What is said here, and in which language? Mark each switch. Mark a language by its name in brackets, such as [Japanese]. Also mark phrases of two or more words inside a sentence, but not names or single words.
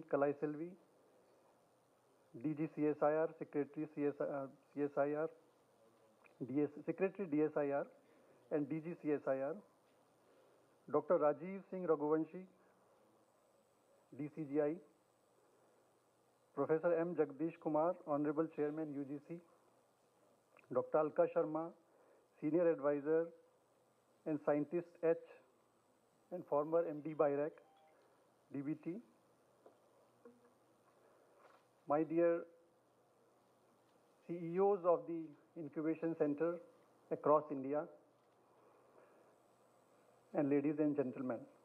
[English] Kalai Selvi, DG CSIR, Secretary CSIR, Secretary DSIR, and DG CSIR, Dr. Rajiv Singh Raghuvanshi, DCGI, Professor M. Jagdish Kumar, Honorable Chairman UGC, Dr. Alka Sharma, Senior Advisor and Scientist H and former MD BIRAC, DBT. My dear CEOs of the incubation center across India, and ladies and gentlemen.